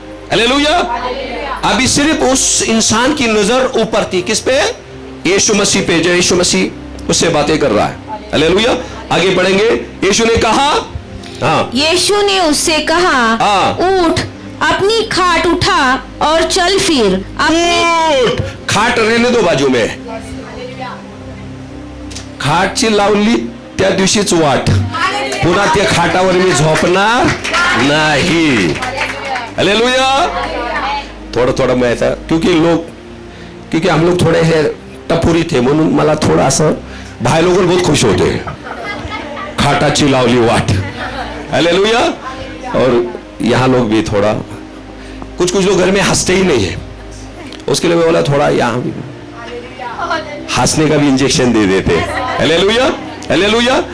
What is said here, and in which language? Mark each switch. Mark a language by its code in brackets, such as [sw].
[hi] Hallelujah. अभी सिर्फ उस इंसान की नजर ऊपर थी, किस पे? यीशु मसीह पे। जो यीशु मसीह उससे बातें कर रहा है। हालेलुया। आगे बढ़ेंगे। यीशु ने कहा, हाँ, यीशु ने उससे कहा, उठ, अपनी खाट उठा और चल फिर। उठ, खाट रहने दो बाजू में, [mr] खाटची लावली त्या दिवशीच वाट, पुन्हा त्या खाटावर मी झोपणार नाही। [hi] हालेलुया। थोड़ा थोड़ा मैं था, क्योंकि हम लोग थोड़े से टपुरी थे, [mr] म्हणून मला थोड़ा असं [hi] भाई लोग बहुत खुश होते, [mr] खाटाची लावली वाट। [hi] हालेलुया। और यहाँ लोग भी थोड़ा, कुछ लोग घर में हंसते ही नहीं है, उसके लिए मैं बोला थोड़ा यहाँ भी हंसने का भी इंजेक्शन दे देते। हालेलुया। हालेलुया।